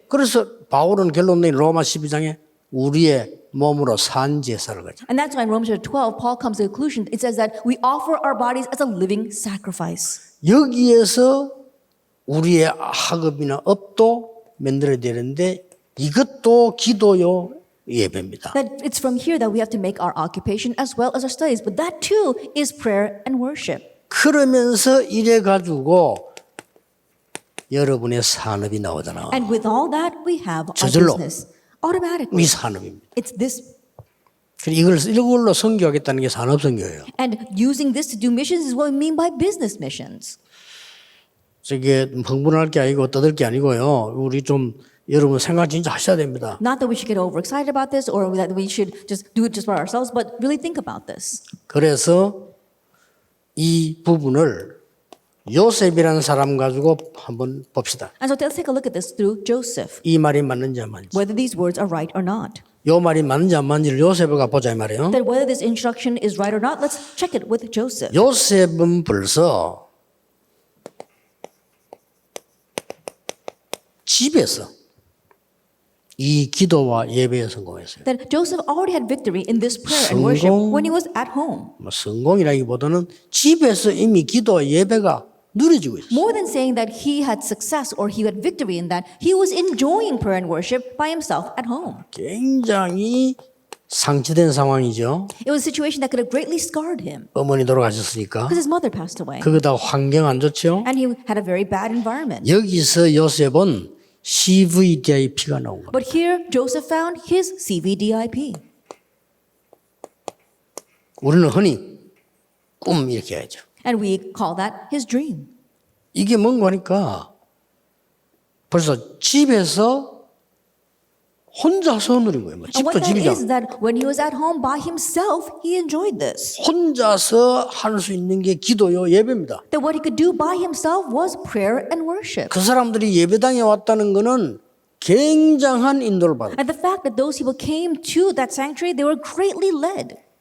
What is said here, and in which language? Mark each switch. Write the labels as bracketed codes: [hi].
[ko] 그래서 바울은 결론 내린 로마 12장에 우리의 몸으로 산 제사를 가져. [en] And that's why in Romans chapter 12, Paul comes to the conclusion. It says that we offer our bodies as a living sacrifice. [ko] 여기에서 우리의 학업이나 업도 만들어야 되는데 이것도 기도요 예배입니다. [en] That it's from here that we have to make our occupation as well as our studies. But that too is prayer and worship. [ko] 그러면서 이래 가지고 여러분의 산업이 나오잖아. [en] And with all that, we have our [ko] 저절로. [en] business. Automatically. [ko] 이 산업입니다. [en] It's this. [ko] 이걸로 선교하겠다는 게 산업 선교예요. [en] And using this to do missions is what we mean by business missions. [ko] 저게 흥분할 게 아니고 떠들 게 아니고요. 우리 좀 여러분 생각 진짜 하셔야 됩니다. [en] Not that we should get overexcited about this or that we should just do it just for ourselves, but really think about this. [ko] 그래서 이 부분을 요셉이라는 사람 가지고 한번 봅시다. [en] And so let's take a look at this through Joseph, [ko] 이 말이 맞는지 안 맞는지. [en] whether these words are right or not. [ko] 요 말이 맞는지 안 맞는지를 요셉을 가보자 이 말이에요. [en] That whether this instruction is right or not, let's check it with Joseph. [ko] 요셉은 벌써 집에서 이 기도와 예배에 성공했어요. [en] That Joseph already had victory in this prayer and worship when he was at home. [ko] 뭐 성공이라기보다는 집에서 이미 기도와 예배가 누려지고 있어요. [en] More than saying that he had success or he had victory in that, he was enjoying prayer and worship by himself at home. [ko] 굉장히 상처된 상황이죠. [en] It was a situation that could have greatly scarred him [ko] 어머니 돌아가셨으니까. [en] because his mother passed away. [ko] 그거 다 환경 안 좋죠. [en] And he had a very bad environment. [ko] 여기서 요셉은 CVDIP가 나온 겁니다. [en] But here, Joseph found his CVDIP. [ko] 우리는 흔히 꿈 이렇게 해야죠. [en] And we call that his dream. [ko] 이게 뭔가 하니까 벌써 집에서 혼자서 누린 거예요. 뭐 [en] And what that [ko] 집이죠. [en] is that when he was at home by himself, he enjoyed this. [ko] 혼자서 할 수 있는 게 기도요, 예배입니다. [en] That what he could do by himself was prayer and worship. [ko] 그 사람들이 예배당에 왔다는 거는 굉장한 인도를 받아요. [en] And the fact that those people came to that sanctuary, they were greatly led.